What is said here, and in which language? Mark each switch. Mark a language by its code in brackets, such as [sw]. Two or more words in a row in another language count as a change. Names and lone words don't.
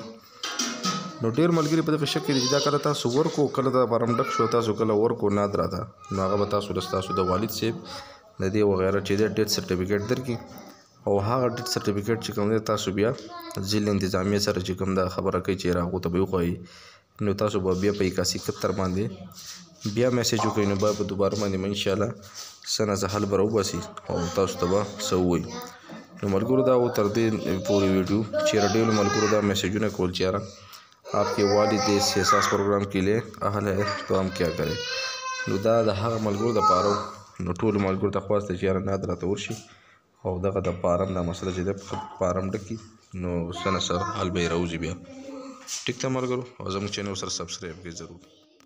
[ps] نو ډېر ملګري په دغه شک کې دي چې دا کله تاسو ورکو کله دا فارم ډک شو تاسو کله ورکو نادره ته نو هغه به تاسو له ستاسو د والد صاحب د دې وغیره چې دی [en] death certificate [ps] درکړي او هغه [en] death certificate [ps] چې کوم دی تاسو بیا ضلع انتظامیه سره چې کوم دا خبره کوي چې هغو ته به وښایي نو تاسو به بیا په 8171 باندې بیا میسج وکړئ نو بیا په دوباره باندې انشاءالله څه نه څه حل به راوباسي او تاسو ته به څه ووایي. نو ملګرو دا و تر دې پورې ویډیو چېرې ډېرو ملګرو دا میسجونه کول چې یاره [ur] آپ کے والد اس احساس پروگرام کے لیے اہل ہے تو ہم کیا کریں. [ps] نو دا د هغه ملګرو دپاره نو ټولو ملګرو ته خواست دی چې یاره نادره ته ورشي او دغه د فارم دا مسله چې دی فارم ډکي نو څه نه څه حل به یې راوځي بیا. ټیک ده ملګرو او زموږ چینل سره سبسکرایب کړئ ضرور.